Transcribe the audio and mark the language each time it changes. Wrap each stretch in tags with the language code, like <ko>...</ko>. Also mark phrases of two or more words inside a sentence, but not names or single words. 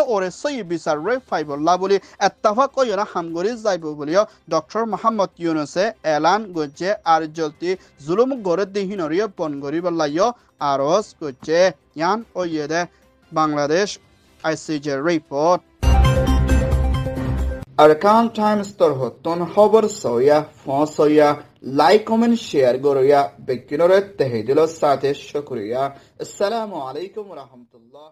<rhg>ওরে সই বিচারে ফাইবল্লা বলি এত্তাফাক কইনা হামগরি যাইব বলিও ডক্টর মোহাম্মদ ইউনুসে এলান গুজ্জে আর জলতি জুলুম গরে দিহিনরিয় বনগরি বল্লাইও আরজ গুজ্জে ইয়ান ওইয়ে দে বাংলাদেশ ICJ রিপোর্ট Arkan Times torhotton haber soya, fon soya,</rhg> <en>like, comment, share</en> <rhg>goroya, bekinore tehidilo sate shukriya.</rhg> <ar>السلام عليكم ورحمة الله.</ar>